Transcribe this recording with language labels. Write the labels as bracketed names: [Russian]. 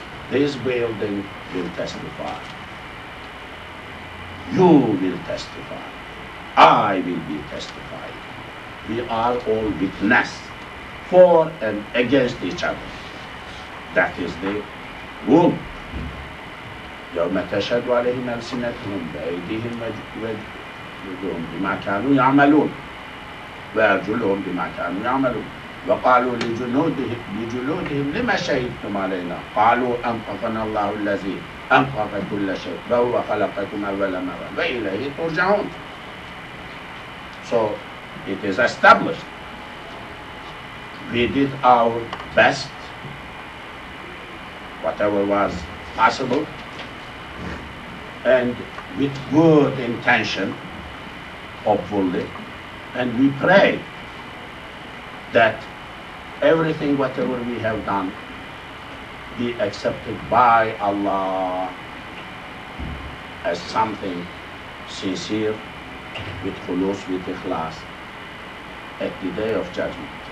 [English] This building will testify. You will testify. I will be testifying. We are all witness for and against each other. That is the rule. [Arabic] يوم تشهد عليهم ألسنتهم بأيديهم وأرجلهم بما كانوا يعملون وأرجلهم بما كانوا يعملون وقالوا لجلودهم لما شهدتم علينا قالوا أنطقنا الله الذي أنطق كل شيء وهو خلقكم أول مرة وإليه ترجعون. [English] So it is established. We did our best, whatever was possible. and with good intention, hopefully, and we pray that everything, whatever we have done, be accepted by Allah as something sincere, with khulus, with ikhlas, at the day of judgment.